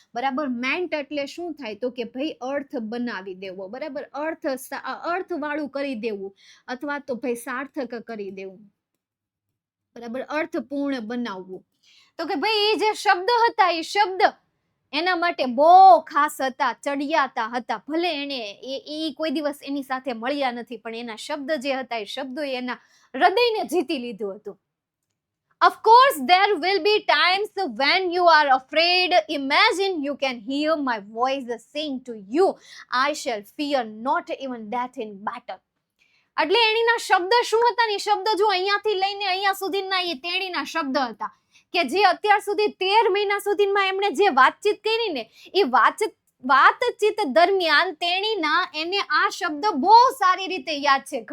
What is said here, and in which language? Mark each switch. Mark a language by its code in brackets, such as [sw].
[gu] બરાબર, મેન્ટ એટલે શું થાય તો કે ભાઈ અર્થ બનાવી દેવો, બરાબર, અર્થ વાળું કરી દેવું અથવા તો ભાઈ સાર્થક કરી દેવું, બરાબર, અર્થપૂર્ણ બનાવવું. તો કે ભાઈ એ જે શબ્દ હતા એ શબ્દ એના માટે બહુ ખાસ હતા, ચડિયાતા હતા. ભલે એને એ કોઈ દિવસ એની સાથે મળ્યા નથી, પણ એના શબ્દ જે હતા એ શબ્દો એના હૃદયને જીતી લીધું હતું. [en] Of course, there will be times when you are afraid. Imagine you can hear my voice saying to you, I shall fear not even death in battle. [gu] એટલે એણીના શબ્દ શું હતા ને, શબ્દ જો અહીંયાથી લઈને અહીંયા સુધીના એ તેણીના શબ્દ હતા કે જે અત્યાર સુધી 13 મહિના સુધીમાં એમણે જે વાતચીત કરી ને એ વાતચીત દરમિયાન તેણીના એને આ શબ્દ બહુ સારી રીતે યાદ છે.